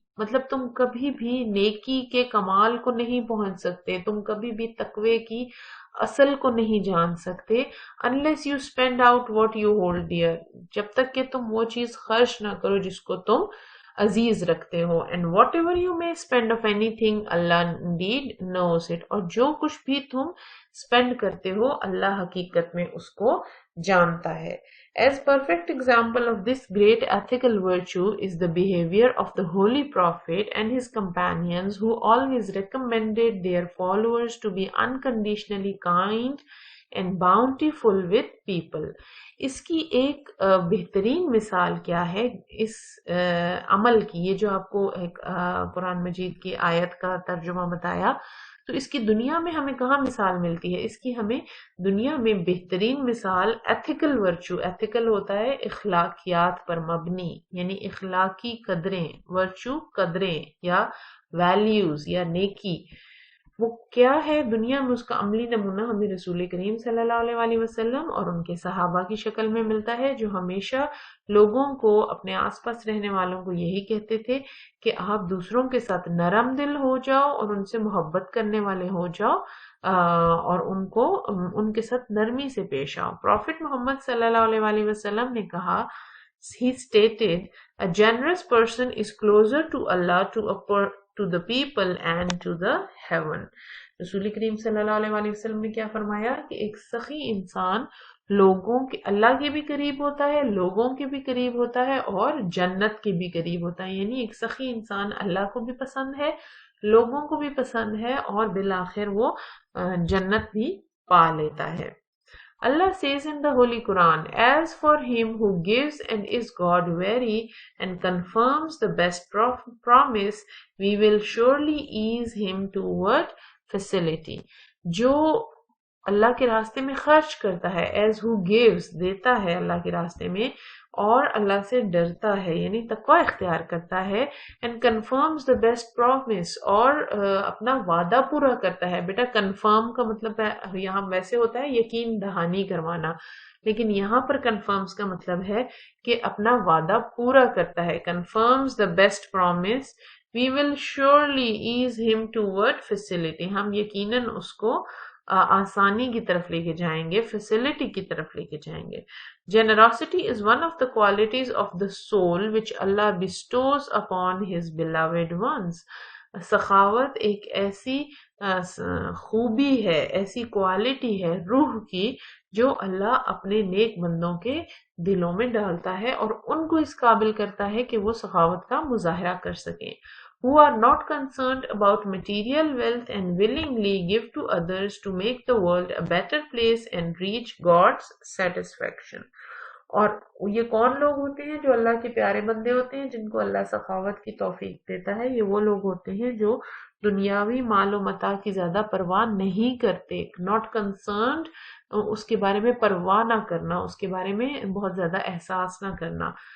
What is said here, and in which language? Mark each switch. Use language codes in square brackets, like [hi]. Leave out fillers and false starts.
[ur] مطلب تم کبھی بھی نیکی کے کمال کو نہیں پہنچ سکتے, تم کبھی بھی تقوی کی اصل کو نہیں جان سکتے [en] unless you spend out what you hold dear, [ur] جب تک کہ تم وہ چیز خرچ نہ کرو جس کو تم عزیز رکھتے ہو. [en] And whatever you may spend of anything, Allah indeed knows it. [ur] اور جو کچھ بھی تم spend کرتے ہو اللہ حقیقت میں اس کو جانتا ہے. [en] As perfect example of this great ethical virtue is the behavior of the Holy Prophet and his companions, who always recommended their followers to be unconditionally kind and bountiful with people. [ur] اس کی ایک بہترین مثال کیا ہے اس عمل کی؟ یہ جو آپ کو ایک قرآن مجید کی آیت کا ترجمہ بتایا, تو اس کی دنیا میں ہمیں کہاں مثال ملتی ہے؟ اس کی ہمیں دنیا میں بہترین مثال ایتھیکل ورچو. ایتھیکل ہوتا ہے اخلاقیات پر مبنی, یعنی اخلاقی قدریں. ورچو قدریں یا ویلیوز یا نیکی, وہ کیا ہے دنیا میں, اس کا عملی نمونہ ہمیں رسول کریم صلی اللہ علیہ وسلم اور ان کے صحابہ کی شکل میں ملتا ہے, جو ہمیشہ لوگوں کو, اپنے آس پاس رہنے والوں کو یہی کہتے تھے کہ آپ دوسروں کے ساتھ نرم دل ہو جاؤ اور ان سے محبت کرنے والے ہو جاؤ, اور ان کے ساتھ نرمی سے پیش آؤ. پروفٹ محمد صلی اللہ علیہ وسلم نے کہا, [en] he stated, a generous person is closer to Allah, to the people and to the heaven. [ur] رسول کریم صلی اللہ علیہ وسلم نے کیا فرمایا کہ ایک سخی انسان لوگوں کے, اللہ کے بھی قریب ہوتا ہے, لوگوں کے بھی قریب ہوتا ہے, اور جنت کے بھی قریب ہوتا ہے. یعنی ایک سخی انسان اللہ کو بھی پسند ہے, لوگوں کو بھی پسند ہے, اور بالآخر وہ جنت بھی پا لیتا ہے. [en] Allah says in the Holy Quran, as for him who gives and is God weary and confirms the best promise, we will surely ease him toward facility. [ur] جو اللہ کے راستے میں خرچ کرتا ہے, [en] as who gives, [ur] دیتا ہے اللہ کے راستے میں, اور اللہ سے ڈرتا ہے یعنی تقوی اختیار کرتا ہے, [en] and confirms the best promise, [ur] اور اپنا وعدہ پورا کرتا ہے. بیٹا confirm کا مطلب ہے, یہاں ویسے ہوتا ہے یقین دہانی کروانا, لیکن یہاں پر confirms کا مطلب ہے کہ اپنا وعدہ پورا کرتا ہے. [en] confirms the best promise, we will surely ease him toward facility. [ur] ہم یقیناً اس کو آسانی کی طرف لے کے جائیں گے, فیسلٹی کی طرف لے کے جائیں گے. [en] Generosity is one of the qualities of the soul which Allah bestows upon His beloved ones. [ur] سخاوت ایک ایسی خوبی ہے, ایسی کوالٹی ہے روح کی, جو اللہ اپنے نیک بندوں کے دلوں میں ڈالتا ہے اور ان کو اس قابل کرتا ہے کہ وہ سخاوت کا مظاہرہ کر سکیں. [en] who are not concerned about material wealth and willingly give to others to make the world a better place and reach God's satisfaction. [ur] اور یہ کون لوگ ہوتے ہیں؟ جو اللہ کے پیارے بندے ہوتے ہیں، جن کو اللہ سخاوت کی توفیق دیتا ہے. یہ وہ لوگ ہوتے ہیں جو دنیاوی مال و متاع کی زیادہ پرواہ نہیں کرتے. ناٹ کنسرنڈ، اس کے بارے میں پرواہ نہ کرنا، اس کے بارے میں بہت زیادہ احساس نہ کرنا.